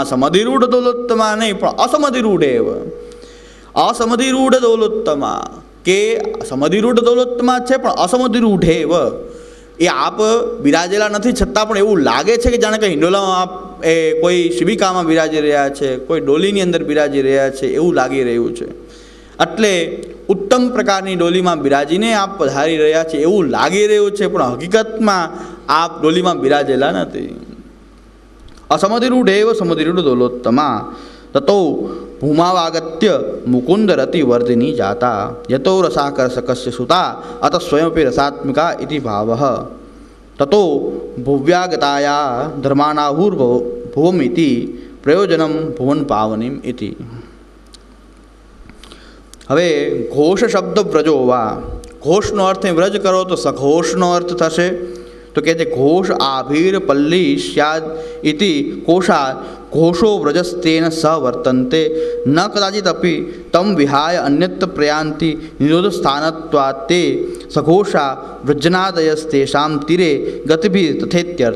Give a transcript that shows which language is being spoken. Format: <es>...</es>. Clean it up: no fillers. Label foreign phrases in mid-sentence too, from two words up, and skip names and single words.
<sa>સમધિરૂઢ દૌલોત્તમા</sa> <gu>નહીં પણ અસમધિરૂઢેવ,</gu> <sa>અસમધિરૂઢ દૌલોત્તમા</sa> <gu>કે</gu> <sa>સમધિરૂઢ દૌલોત્તમા</sa> <gu>છે પણ અસમધિરૂઢેવ એ આપ બિરાજેલા નથી, છતાં પણ એવું લાગે છે કે જાણે કે હિંડોલામાં આપ એ કોઈ શિબિકામાં બિરાજી રહ્યા છે, કોઈ ડોલીની અંદર બિરાજી રહ્યા છે એવું લાગી રહ્યું છે, એટલે ઉત્તમ પ્રકારની ડોલીમાં બિરાજીને આપ પધારી રહ્યા છે એવું લાગી રહ્યું છે, પણ હકીકતમાં આપ ડોલીમાં બિરાજેલા નથી।</gu> <sa>असमधिरूढ़ेव समधिरूढ़ दौलोत्तमा। ततो भूमावागत्य मुकुंद रति वर्धिनी जाता यतो रसाकर्षकस्य सुता अतः स्वयमपि रसात्मिका इति भावः। ततो भुव्यागताया धर्मानाहुर्भुवमिति प्रयोजनम भुवन पावनीम इति।</sa> <gu>હવે ઘોષ શબ્દ વ્રજોવા, ઘોષનો અર્થ વ્રજ કરો તો સઘોષનો અર્થ થશે, તો કહે છે</gu> <sa>ઘોષ આભીર પલ્લી સ્યાદ ઇતિ કોષા ઘોષો વ્રજસ્તેન સહ વર્તન્તે ન કદાચિત અપી તમ વિહાય અન્યત્ર પ્રયાંતિ નિરોધ સ્થાનત્વાत् તે સઘોષા વ્રજનાદયસ્તેષામ તીરે ગતિભિ તથેત્યર્થ।</sa>